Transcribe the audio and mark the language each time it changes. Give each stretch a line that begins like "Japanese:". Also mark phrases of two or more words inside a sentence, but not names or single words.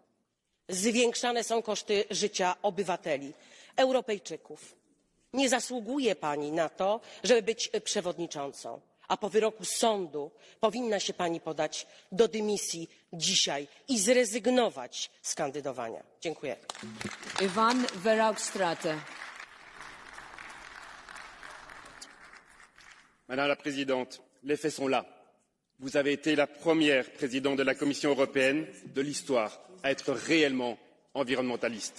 Polish: Zwiększane są koszty życia obywateli, Europejczyków. Nie zasługuje Pani na to, żeby być przewodniczącą, a po wyroku sądu powinna się Pani podać do dymisji dzisiaj i zrezygnować z kandydowania. Dziękuję. Ivan Verhofstadt.
French: Madame la Présidente, les faits sont là. Vous avez été la première présidente de la Commission européenne de l'histoire à être réellement environnementaliste.